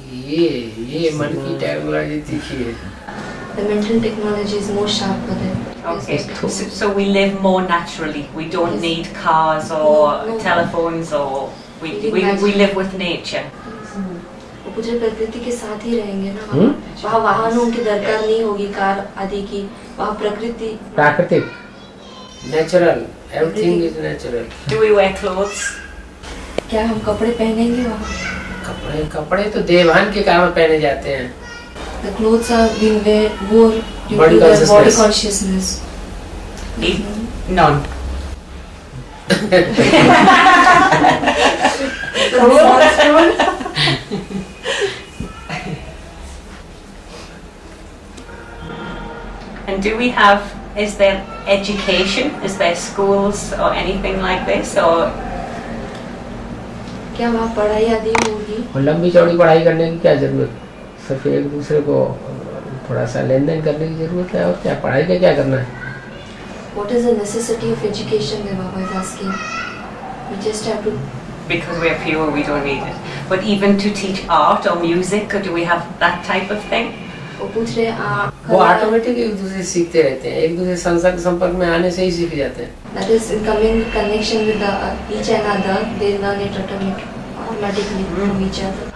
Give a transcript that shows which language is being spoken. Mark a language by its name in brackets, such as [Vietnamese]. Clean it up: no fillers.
[Hindi] ये मन की टेक्नोलॉजी तीखी है. [English] The mental technology is more sharper than. Okay, so we live more naturally. We don't Yes. need cars or No. telephones, or we live with nature. [Hindi] वो पूछ रहे प्रकृति के साथ ही रहेंगे ना वहाँ. वहाँ वाहनों की दरकार नहीं होगी, कार आदि की. वहाँ प्रकृति. [English] प्राकृतिक, natural, everything is natural. Do we wear clothes? [Hindi] क्या हम कपड़े पहनेंगे वहाँ? कपड़े तो देवहान के कारण पहने जाते हैं. [English] The clothes are being worn due Body to their body consciousness. consciousness. None. And do we have, is there education? Is there schools or anything like this? Or [Hindi] क्या वहाँ पढ़ाई आदि होगी? और लंबी चौड़ी पढ़ाई करने की क्या जरूरत? सिर्फ एक दूसरे को थोड़ा सा लेन देन करने की जरूरत है, और क्या पढ़ाई का क्या करना है? [English] What is the necessity of education? The Baba is asking. We just have to. because we're pure, we don't need it. But even to teach art or music, or do we have that type of thing? [Hindi] वो पूछ रहे वो automatic एक दूसरे से सीखते रहते हैं, एक दूसरे संसर्ग संपर्क में आने से ही सीख जाते हैं. [English] That is in coming connection with the each another, they learn it automatically from each other.